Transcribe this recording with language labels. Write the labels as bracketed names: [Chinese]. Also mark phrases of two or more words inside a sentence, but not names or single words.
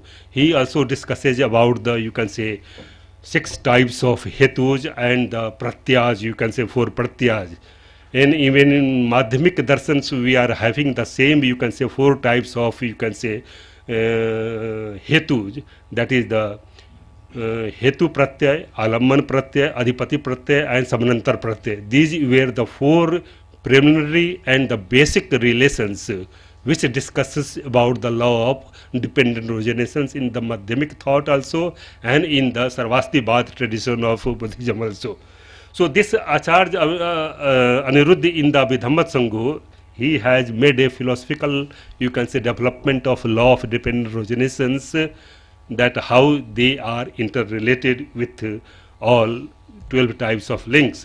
[English] He also discusses about the you can say 6 types of hetus and the pratyas, you can say 4 pratyas. And even in Madhyamik Darshans we are having the same you can say 4 types of you can say hetus, that is the [Sanskrit] Hetu Pratyay, Alamman Pratyay, Adhipati Pratyay, [English] and [Sanskrit] Samanantar Pratyay. [English] These were the four preliminary and the basic relations which discusses about the law of dependent originations in the Madhyamik thought also and in the Sarvastivada tradition of Buddhism also. So this Acharya Aniruddha in the Abhidhamma Sangho, he has made a philosophical, you can say, development of law of dependent originations, that how they are interrelated with all 12 types of links.